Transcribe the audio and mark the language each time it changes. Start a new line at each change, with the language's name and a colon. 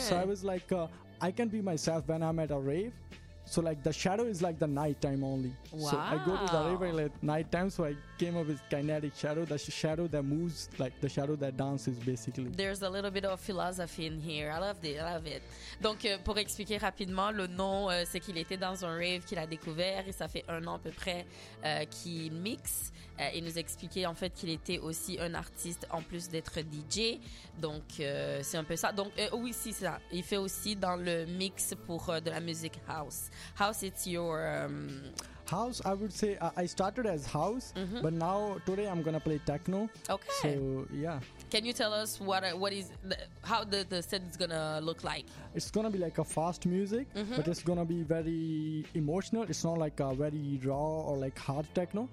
English: So I was like, I can be myself when I'm at a rave. So like the shadow is like the nighttime only. Wow. So I go to the rave at like nighttime, so I came up with kinetic shadow, the shadow that moves, like the shadow that dances basically. There's a little bit of philosophy in here. I love it, I love it.
French: Donc pour expliquer rapidement, le nom c'est qu'il était dans un rave qu'il a découvert et ça fait un an à peu près qu'il mixe. Il nous expliquait en fait qu'il était aussi un artiste en plus d'être DJ. Donc c'est un peu ça. Donc oui, c'est ça. Il fait aussi dans le mix pour de la musique house.
English: House, it's your house. I would say I started as house, mm-hmm. but now today I'm gonna play techno. Okay. So yeah. Can you tell us how the set is gonna look like? It's gonna be like a fast music, mm-hmm. but it's gonna be very emotional. It's not like a very raw or like hard techno.